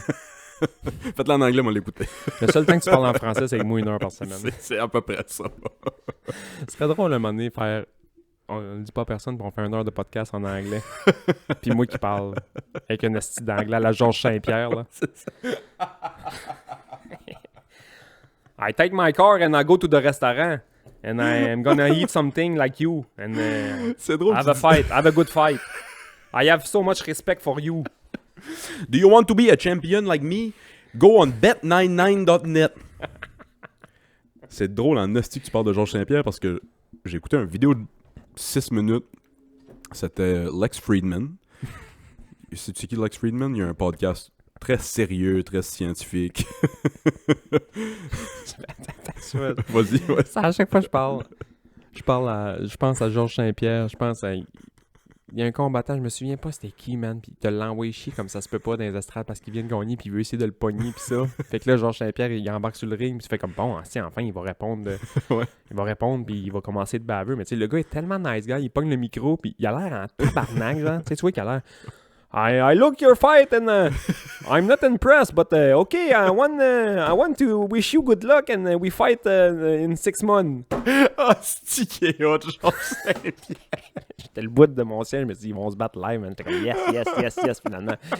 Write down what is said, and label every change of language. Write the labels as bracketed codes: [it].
[fr] Faites-le en anglais, moi l'écouter. Le seul temps que tu parles en français, c'est avec moi 1 heure par semaine. C'est à peu près ça. Ce serait drôle à un moment donné faire. On ne le dit pas à personne, puis on fait 1 heure de podcast en anglais. Puis moi qui parle avec un esti d'anglais à la Georges Saint-Pierre. Là. [en] I take my car and I go to the restaurant. And I'm gonna eat something like you. And [fr] C'est drôle. [en] have a fight. Have a good fight. I have so much respect for you. Do you want to be a champion like me? Go on bet99.net. [fr] C'est drôle en esti que tu parles de Georges Saint-Pierre parce que j'ai écouté une vidéo de 6 minutes. C'était Lex Friedman. C'est qui Lex Friedman? Il y a un podcast très sérieux, très scientifique. Vas-y, ouais. Ça, à chaque fois que je pense à Georges Saint-Pierre, je pense à... Il y a un combattant, je me souviens pas c'était qui, man, pis il te l'envoie chier comme ça se peut pas dans les estrades parce qu'il vient de gagner pis il veut essayer de le pogner pis ça. Fait que là, Georges Saint-Pierre, il embarque sur le ring pis il fait comme, bon, enfin, il va répondre. Ouais. Il va répondre pis il va commencer de baveux. Mais tu sais, le gars est tellement nice guy, il pogne le micro pis il a l'air en tabarnak, genre. Tu vois qu'il a l'air... [en] I look your fight and I'm not impressed, but okay, I want to wish you good luck and we fight in 6 months. [fr] Ah, c'est qui est hot, Georges Saint-Pierre. J'étais le bout de mon ciel, je me suis dit, ils vont se battre live, man. J'étais comme, yes, finalement.